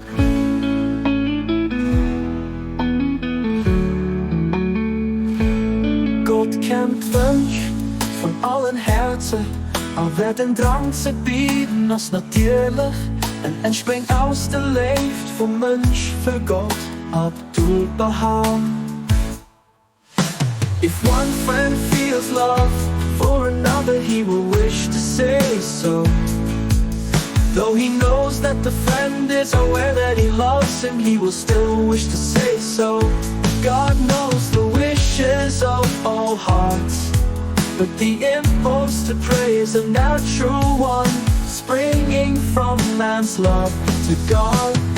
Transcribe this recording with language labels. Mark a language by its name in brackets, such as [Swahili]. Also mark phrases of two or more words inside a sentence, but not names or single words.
[Luxembourgish] Gott kennt Wonsch von allen Häerzer, awer den Drang ze bieden als natierlech entspringt aus der Léift vom Mënsch für Gott, Abdu'l Bahá. [English] If one friend feels love for another, he will wish to say so. Though he knows that the friend is aware that he loves him, he will still wish to say so. God knows the wishes of all hearts, but the impulse to pray is a natural one, springing from man's love to God.